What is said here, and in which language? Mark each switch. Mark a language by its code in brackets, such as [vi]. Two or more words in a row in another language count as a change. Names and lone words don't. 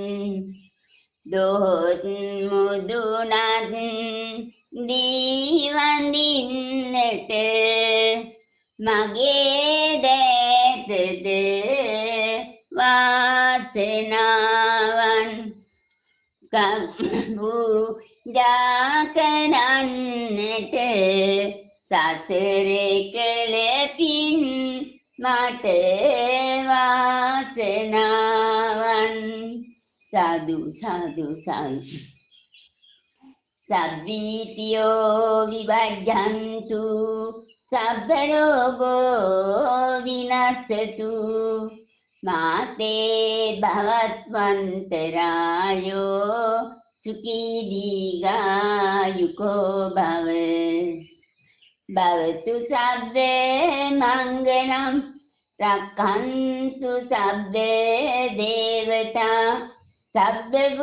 [si] දොහොත් මුදුනත් දීවඳින්නට මගේ දැතද වාසනාවන් පූජා කරන්නට සසරේ කළ පින් මට වාසනාවන් සාදු සාදු සාදු [pi] සබ්බීතියෝ විවජ්ජන්තු සබ්බ රෝගෝ විනස්සතු මාතේ භවත්වන්තරායෝ සුඛී දීඝායුකෝ භව භවතු සබ්බේ මංගලම් රක්ඛන්තු සබ්බේ දේවතා සබ්බ